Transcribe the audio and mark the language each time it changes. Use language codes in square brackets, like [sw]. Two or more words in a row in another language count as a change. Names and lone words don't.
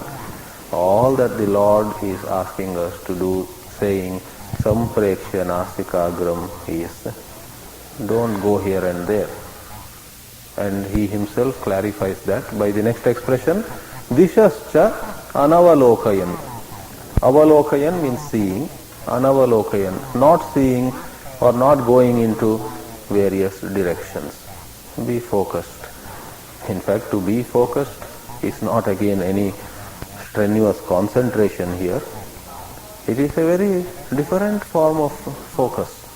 [en] All that the Lord is asking us to do, saying, [sa] Sampreksha nasikagram, [en] is don't go here and there. And he himself clarifies that by the next expression, [sa] Dishascha anavalokayan. [en] Avalokyan means seeing, anavalokayan, not seeing or not going into various directions. Be focused. In fact, to be focused is not again any strenuous concentration here. It is a very different form of focus.